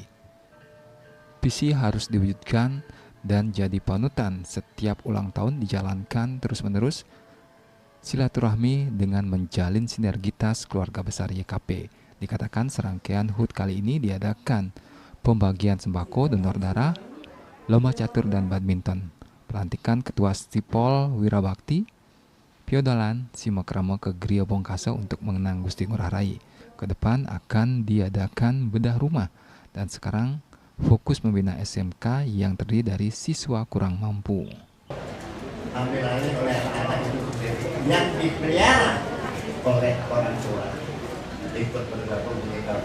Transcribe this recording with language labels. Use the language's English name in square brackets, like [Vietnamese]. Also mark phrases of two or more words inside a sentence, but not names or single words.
[Indonesian] Visi harus diwujudkan dan jadi panutan setiap ulang tahun dijalankan terus-menerus silaturahmi dengan menjalin sinergitas keluarga besar YKP. Dikatakan serangkaian HUT kali ini diadakan pembagian sembako, donor darah, lomba catur dan badminton. Pelantikan Ketua Stipol Wirabakti, Piodalan Simakramo ke Gria Bongkasa untuk mengenang Gusti Ngurah Rai. Ke depan akan diadakan bedah rumah dan sekarang fokus membina SMK yang terdiri dari siswa kurang mampu. Ambilannya oleh anak itu yang dipelihara oleh orang tua ikut bergabung di YKP.